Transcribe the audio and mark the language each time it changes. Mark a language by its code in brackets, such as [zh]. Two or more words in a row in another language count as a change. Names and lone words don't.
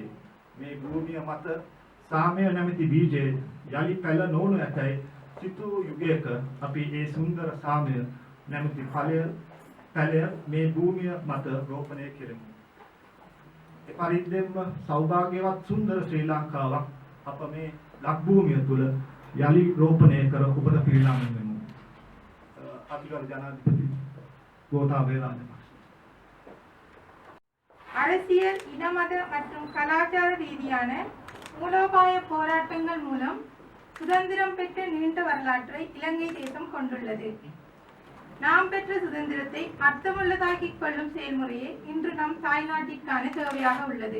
[si] මේ භූමිය මත සාමය නැමැති බීජය යලි පැල නොවනු ඇතැයි සිතූ යුගයක අපි ඒ සුන්දර සාමය නැමැති පැලය මේ භූමිය මත රෝපණය කෙරෙමු. ඒ පරිද්දෙන්ම සෞභාග්‍යවත් සුන්දර ශ්‍රී ලංකාවක් අප මේ ලක් භූමිය තුල යලි රෝපණය කර උපත පිරිනමමු. අතිගරු ජනාධිපති கோத்தாபய ராஜபக்ஷ. [ta] அரசியல், இனமத மற்றும் கலாச்சார ரீதியான மூலோபாய போராட்டங்கள் மூலம் சுதந்திரம் பெற்ற நீண்ட வரலாற்றை இலங்கை தேசம் கொண்டுள்ளது. நாம் பெற்ற சுதந்திரத்தை அர்த்தமுள்ளதாக்கிக் கொள்ளும் செயல்முறையே இன்று நம் தாய்நாட்டிற்கான தேவையாக உள்ளது.